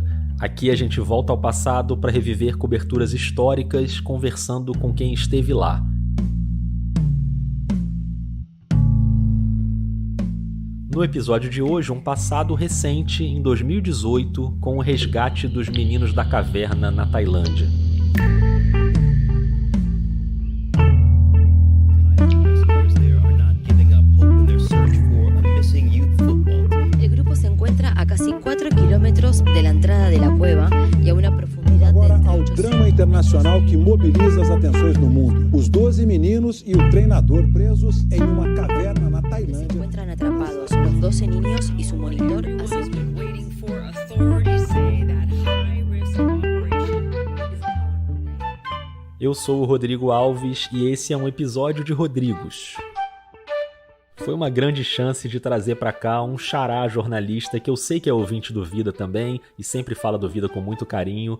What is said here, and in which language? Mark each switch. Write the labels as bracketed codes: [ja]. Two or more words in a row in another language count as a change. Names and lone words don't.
[pt] Aqui a gente volta ao passado para reviver coberturas históricas, conversando com quem esteve lá. No episódio de hoje, um passado recente, em 2018, com o resgate dos meninos da caverna na Tailândia. [es] Casi 4 kilómetros de la entrada de la cueva y a una profundidad de [pt] Agora ao drama internacional que mobiliza as atenções no mundo. Os 12 meninos e o treinador presos em uma caverna na [es] Se [pt] Tailândia. [es] encuentran atrapados los 12 niños y su monitor [pt] Eu sou o Rodrigo Alves e esse é um episódio de Rodrigos. Foi uma grande chance de trazer pra cá um xará jornalista que eu sei que é ouvinte do Vida também e sempre fala do Vida com muito carinho.